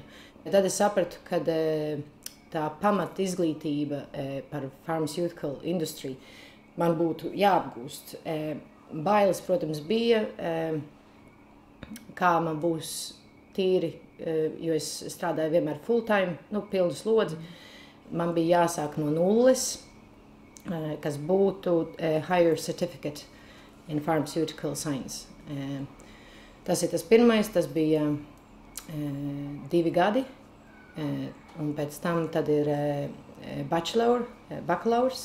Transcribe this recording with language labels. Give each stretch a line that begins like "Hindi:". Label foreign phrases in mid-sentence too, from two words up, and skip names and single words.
Latvian: Tad es sapratu, ka tā pamat izglītība par
English: pharmaceutical industry
Latvian: man būtu jāapgūst. Bailes, protams, bija, kā man būs tīri, jo es strādāju vienmēr
English: full time,
Latvian: pilnu slodzi. Man bija jāsāk no nulles, kas būtu
English: Higher Certificate in Pharmaceutical Science.
Latvian: Tas ir tas pirmais, tas bija 2 gadi, un pēc tam tad ir bakalaurs.